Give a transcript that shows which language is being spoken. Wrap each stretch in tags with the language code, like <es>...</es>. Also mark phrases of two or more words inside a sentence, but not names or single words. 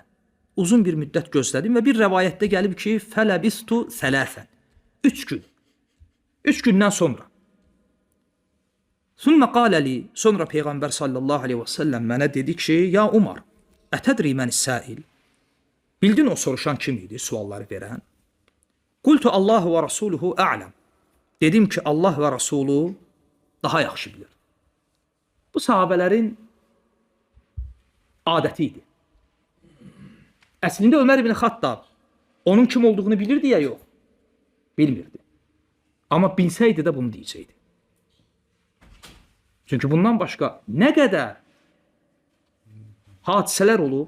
<az>Uzun bir müddət gözlədim və bir rəvayətdə gəlib ki,</az> <ar>فلبثت ثلاثا.</ar> <az>3 gün. 3 gündən sonra.</az> <ar>ثم قال لي.</ar> <az>Sonra Peyğəmbər</az> <ar>صلى الله عليه وسلم</ar> <az>mənə dedi ki,</az> <ar>يا عمر أتدري من السائل.</ar> <az>Bildin o soruşan kim idi, sualları verən?</az> <ar>قلت الله ورسوله أعلم.</ar> <az>Dedim ki, Allah və Rasulu daha yaxşı bilir. Bu sahabələrin adəti idi. Əslində Ömər ibn Xattab onun kim olduğunu bilirdi ya yox? Bilmirdi. Amma bilsəydi də bunu deyəcəkdi. Çünki bundan başqa nə qədər hadisələr olub.</az>